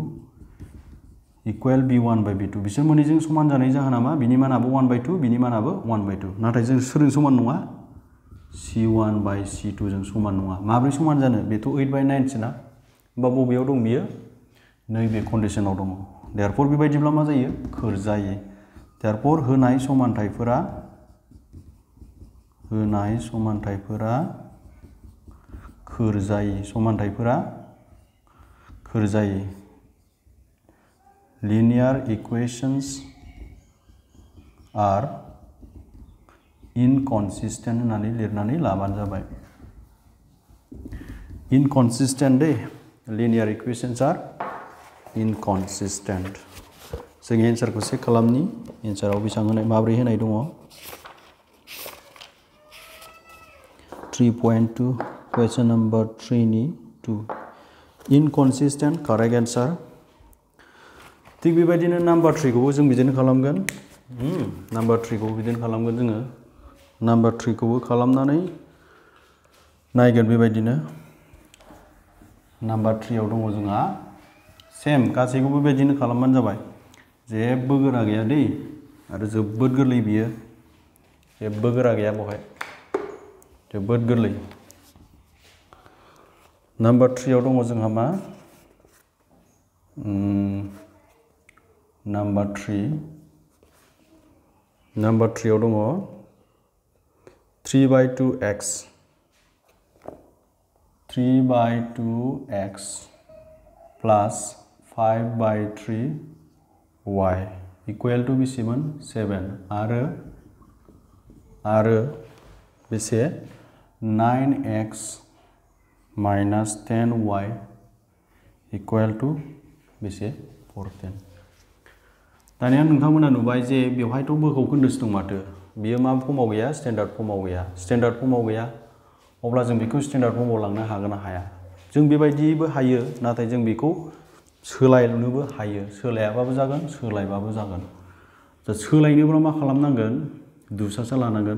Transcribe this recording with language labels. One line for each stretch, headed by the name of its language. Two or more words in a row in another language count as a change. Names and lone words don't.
Bodo: = B1/B2 बिसोर मोननैजों समान जानाय जाहोना मा बिनि मानाबो 1/2 बिनि मानाबो 1/2 नाथाय जों सोरजों समान नङा C1/C2 जों समान नङा माब्रै समान जानो बेथ' 8/9 सोना होमबा बबेयाव दं बियो नैबे कन्डिशनाव दङ
English: therefore
Bodo: बेबायदिब्ला मा जायो खोर जायो
English: therefore
Bodo: होनाय समानथायफोरा खोर जायो
English: linear equations are inconsistent
Bodo: होननानै लिरनानै लाबानो जाबाय inconsistent दे
English: linear equations are inconsistent
Bodo: जों एन्सारखौ चेक खालामनि एन्साराव बेसेबां होनाय माब्रै होनाय दङ 3.2
English: question number 3
Bodo: नि 2
English: inconsistent correct answer
Bodo: थिग बेबायदिनो नाम्बार 3 खौबो जों बिदिनो खालामगोन नाम्बार 3 खौबो बिदिनो खालामगोन जोङो नाम्बार 3 खौबो खालामनानै नायगोन बेबायदिनो नाम्बार 3 आव दङ जोंहा सेम गासैखौबो बेबायदिनो खालामबानो जाबाय जेबो गोरा गैया दै आरो जोबोद गोरलै बियो जेबो गोरा गैया बेवहाय जोबोद गोरलै नाम्बार 3 आव दङ जोंहा मा नाम्बार 3 नम्बर 3 आव दङ 3/2x
English: 3/2x plus 5/3y equal to
Bodo: बेसेमोन 7 आरो बेसे
English: 9x minus 10y equal to
Bodo: बेसे 14 दानिया नोंथांमोना नुबाय जे बेवहायथ' बोखौ खोन्दोसो दं माथो बियो मा फर्माव गैया स्टेन्डार्ड फर्माव गैया अब्ला जों बेखौ स्टेन्डार्ड फर्माव लांनो हागोन ना हाया जों बेबायदिबो हायो नाथाय जों बेखौ सोलायनोबो हायो सोलायाबाबो जागोन सोलायबाबो जागोन सोलायनोब्ला मा खालामनांगोन दुसासा लानांगोन